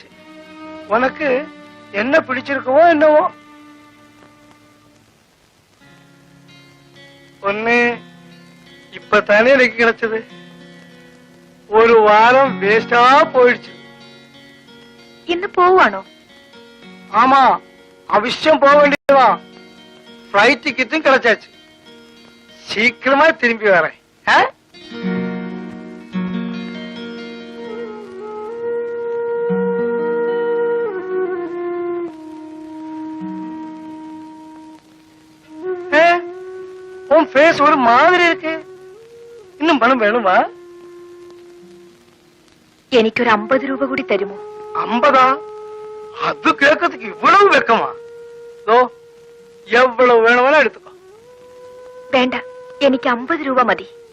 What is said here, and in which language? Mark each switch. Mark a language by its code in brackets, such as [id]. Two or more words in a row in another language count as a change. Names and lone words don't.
[ta] உனக்கு என்ன பிடிச்சிருக்கவோ என்னவோ. ஒண்ணு இப்பதானே எனக்கு கிடைச்சது. ஒரு வாரம் வேஸ்டா போயிடுச்சு. [ml] ഇന്ന് പോവാണോ? [ta] ஆமா, அவசியம் போக வேண்டியதுதான். ஃபிளைட் டிக்கெட்டும் கிடைச்சாச்சு. சீக்கிரமா திரும்பி வரேன். உன் ஃபேஸ் ஒரு மாதிரி இருக்கு. இன்னும் பணம் வேணுமா? [ml] എനിക്കൊരു 50 രൂപ കൂടി തരുമോ? 50? [ta] அது கேட்கறதுக்கு இவ்வளவு வெக்கமா? எவ்வளவு வேணுமானா எடுத்துக்கோ. [ml] വേണ്ട, എനിക്ക് 50 രൂപ മതി.